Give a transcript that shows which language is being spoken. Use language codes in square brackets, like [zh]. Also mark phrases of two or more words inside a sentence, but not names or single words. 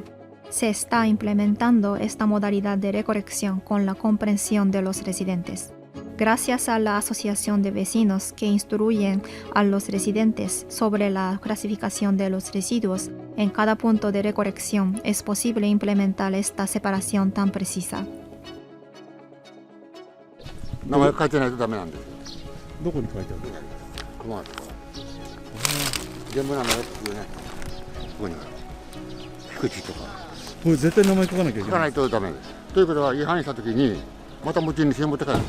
[es] Se está implementando esta modalidad de recolección con la comprensión de los residentes. Gracias a la asociación de vecinos que instruyen a los residentes sobre la clasificación de los residuos en cada punto de recolección, es posible implementar esta separación tan precisa. [ja] 名前書いてないとダメなんですよ。どこに書いてあるここなんですよ。全部名前っていうね。ここに菊池とかこれ絶対名前書かなきゃいけな。書かないいとダメです。ということは違反したときにまた持ち主に持って帰る。